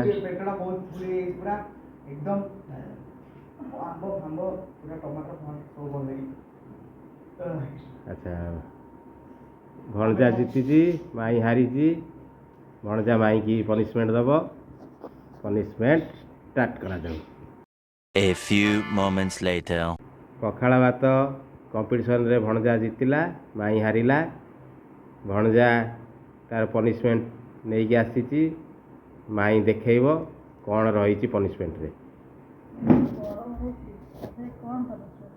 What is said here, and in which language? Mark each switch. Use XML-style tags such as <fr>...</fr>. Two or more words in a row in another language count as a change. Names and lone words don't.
<or>ପେଟଟା ବହୁତ ଫୁଲି ଯାଇଛି ପୁରା ଏକଦମ ଆମ୍ବ ଫାମ୍ବ ପୁରା ଟମାଟର ଫମାଟର ସବୁ ଭଲ ଲାଗି ଆଚ୍ଛା ଭଣଜା ଜିତିଛି ମାଇଁ ହାରିଛି ଭଣଜା ମାଇଁକି ପନିସମେଣ୍ଟ ଦେବ ପନିସମେଣ୍ଟ ଷ୍ଟାର୍ଟ କରାଯାଉ</or> <en>A few moments later.</en> <or>ପଖାଳ ଭାତ କମ୍ପିଟିସନରେ ଭଣଜା ଜିତିଲା ମାଇଁ ହାରିଲା ଭଣଜା ତାର ପନିସମେଣ୍ଟ ନେଇକି ଆସିଛି ମାଇଁ ଦେଖେଇବ କ'ଣ ରହିଛି ପନିସମେଣ୍ଟରେ ଗରମ ହଉଛି ତଥାପି କ'ଣ କରିବ</or>